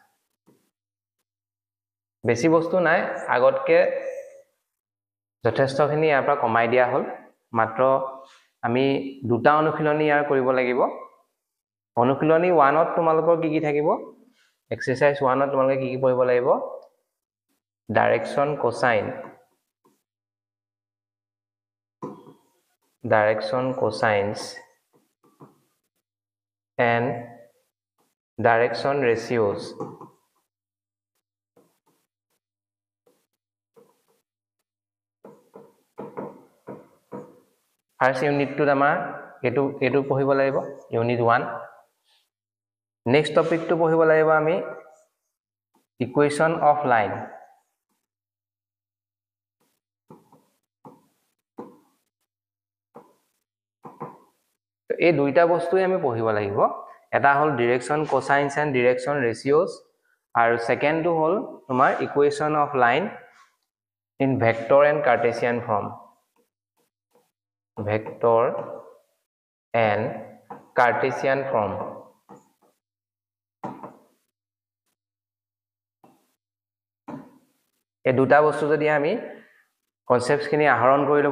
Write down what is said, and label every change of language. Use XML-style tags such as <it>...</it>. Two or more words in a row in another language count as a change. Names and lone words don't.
<as>বেছি বস্তু নাই আগতকে যথেষ্টখিনি ইয়াৰ পৰা কমাই দিয়া হ'ল মাত্ৰ আমি দুটা অনুশীলনী ইয়াৰ কৰিব লাগিব অনুশীলনী 1 ত তোমালোকৰ কি থাকিব এক্সাৰসাইজ 1 ত তোমালোকে কি পঢ়িব লাগিব</as> <en>direction cosines and direction ratios First unit to</en> <as>আমাৰ এটো পঢ়িব লাগিব</as> <en>unit 1 next topic to</en> <as>পঢ়িব লাগিব আমি</as> <en>equation of line</en> <as>তো এই দুইটা বস্তুই আমি পঢ়িব লাগিব এটা হল</as> <en>direction cosines and direction ratios</en> <as>আৰু সেকেন্ড টো হল তোমাৰ</as> <en>equation of line in vector and Cartesian form vector and Cartesian form</en> <as>এই দুটা বস্তু যদি আমি কনসেপ্টস খিনি আহৰণ কৰি লব</as>